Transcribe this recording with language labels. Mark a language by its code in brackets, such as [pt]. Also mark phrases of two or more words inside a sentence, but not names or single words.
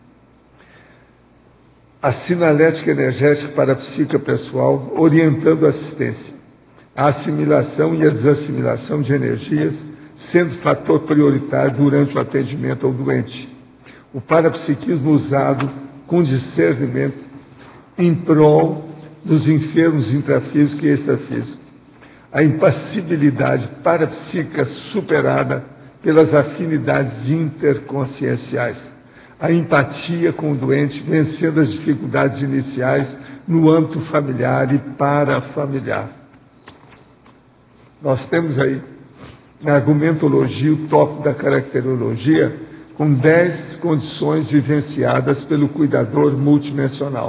[pt] A sinalética energética para a psique pessoal, orientando a assistência. A assimilação e a desassimilação de energias, sendo fator prioritário durante o atendimento ao doente. O parapsiquismo usado com discernimento em prol dos enfermos intrafísicos e extrafísicos. A impassibilidade parapsíquica superada pelas afinidades interconscienciais. A empatia com o doente, vencendo as dificuldades iniciais no âmbito familiar e parafamiliar. Nós temos aí, na argumentologia, o tópico da caracterologia, com 10 condições vivenciadas pelo cuidador multidimensional.